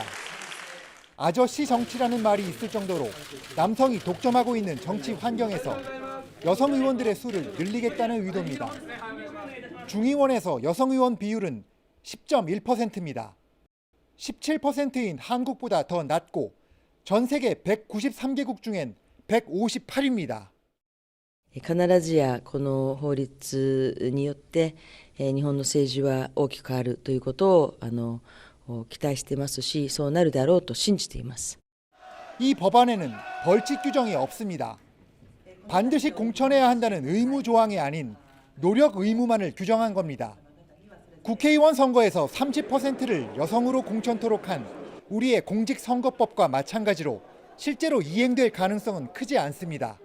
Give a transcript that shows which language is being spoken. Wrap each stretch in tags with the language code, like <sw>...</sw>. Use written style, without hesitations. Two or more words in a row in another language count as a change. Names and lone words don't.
<ko>아저씨 정치라는 말이 있을 정도로 남성이 독점하고 있는 정치 환경에서 여성 의원들의 수를 늘리겠다는 의도입니다. 중의원에서 여성 의원 비율은 10.1%입니다. 17%인 한국보다 더 낮고 전 세계 193개국 중엔 158위입니다.</ko> <ja>必ずやこの法律によって日本の政治は大きく変わるということを期待していますし、そうなるであろうと信じています。</ja> <ko>이 법안에는 벌칙 규정이 없습니다. 반드시 공천해야 한다는 의무 조항이 아닌 노력 의무만을 규정한 겁니다. 국회의원 선거에서 30%를 여성으로 공천토록 한 우리의 공직선거법과 마찬가지로 실제로 이행될 가능성은 크지 않습니다.</ko>